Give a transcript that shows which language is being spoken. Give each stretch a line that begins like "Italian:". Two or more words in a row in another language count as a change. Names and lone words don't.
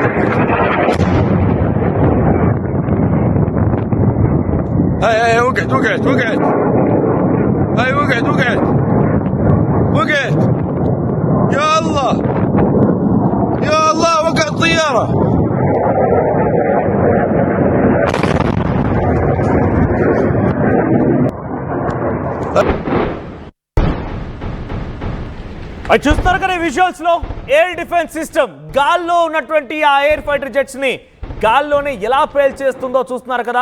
Arabic: هاي وقعت هاي وقعت يا الله وقعت طيارة.
Telugu: చూస్తారు కదా విజువల్స్ లో
English: air defense system
Telugu: గాల్లో ఉన్నటువంటి ఆ
English: air fighter jets
Telugu: ని గాల్లోనే ఎలా పేల్ చేస్తుందో చూస్తున్నారు కదా.